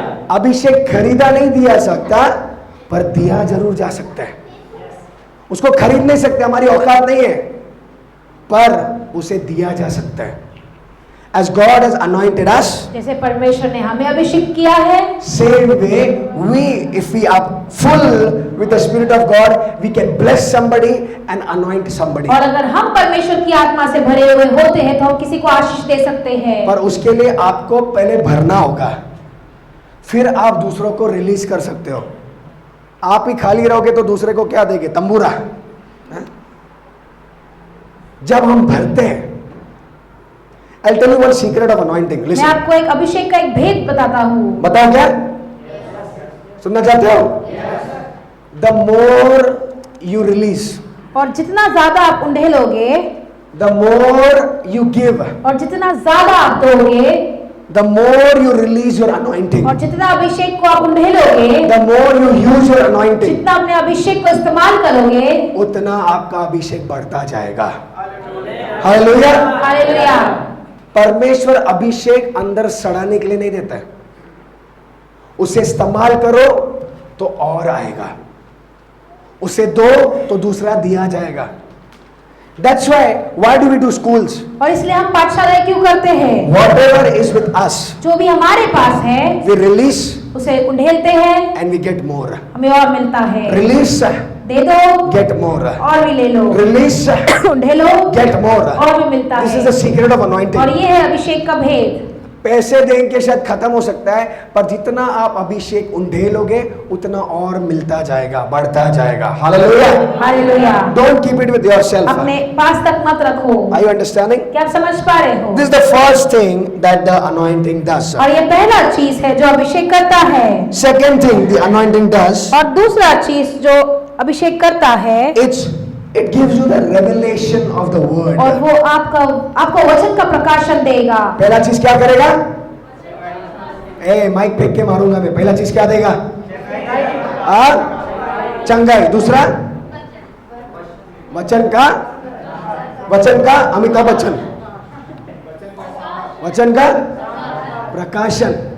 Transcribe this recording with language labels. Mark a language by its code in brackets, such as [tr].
[hi] अभिषेक खरीदा नहीं दिया सकता, पर दिया जरूर जा सकता है। उसको खरीद नहीं सकते, हमारी औकात नहीं है, पर उसे दिया जा सकता है। [en] As God has anointed us, [hi] जैसे परमेश्वर ने हमें अभिषेक किया है, [en] same way we, if we are full with the Spirit of God, we can bless somebody and anoint somebody. [hi] और अगर हम परमेश्वर की आत्मा से भरे हुए होते हैं तो हम किसी को आशीष दे सकते हैं। पर उसके लिए आपको पहले भरना होगा, फिर आप दूसरों को रिलीज कर सकते हो। आप ही खाली रहोगे तो दूसरे को क्या देंगे? तंबूरा। जब हम भरते हैं, [en] I'll tell you one secret of anointing. [hi] मैं [en] Listen. [hi] आपको एक अभिषेक का एक भेद बताता हूँ। बताओ क्या? सुनना चाहते हो? [en] The more you release, [hi] और जितना ज्यादा आप उंडेलोगे, [en] the more you give, [hi] और जितना ज्यादा आप दोगे, [en] the more you release your anointing, [hi] और जितना अभिषेक को आप उंडेलोगे, [en] the more you use your anointing, [hi] जितना अपने अभिषेक को इस्तेमाल करोगे, उतना आपका अभिषेक बढ़ता जाएगा। हालेलुया। हालेलुया। परमेश्वर अभिषेक अंदर सड़ाने के लिए नहीं देता है, उसे इस्तेमाल करो तो और आएगा, उसे दो तो दूसरा दिया जाएगा। [en] That's why do we do schools? [hi] और इसलिए हम पाठशालाएं क्यों करते हैं? [en] Whatever is with us, [hi] जो भी हमारे पास है [en] we release [hi] उसे उंडेलते हैं, [en] and we get more. [hi] हमें और मिलता है। [en] Release, [hi] दे दो, [en] get more. [hi] और भी ले लो। [en] Release, [hi] उंडेलो, [en] get more. [hi] और भी मिलता [en] This [hi] है। [en] is the secret of [hi] और [en] anointing. [hi] ये है अभिषेक का भेद। पैसे देंगे शायद खत्म हो सकता है, पर जितना आप अभिषेक उंडेलोगे उतना और मिलता जाएगा, बढ़ता जाएगा। Hallelujah. Hallelujah. [en] Don't keep it with yourself. [hi] अपने पास तक मत रखो। [en] Are you understanding? [hi] क्या आप समझ पा रहे हो? [en] This is the first thing that the anointing does. [hi] और ये पहला चीज है जो अभिषेक करता है। [en] Second thing the anointing does, [hi] और दूसरा चीज जो अभिषेक करता है, [en] it gives you the revelation of the word. [hi] और वो आपको वचन का प्रकाशन देगा। पहला चीज क्या करेगा? माइक फेंक के मारूंगा मैं। पहला चीज क्या देगा? चंगाई। दूसरा वचन का अमिताभ बच्चन, वचन का प्रकाशन।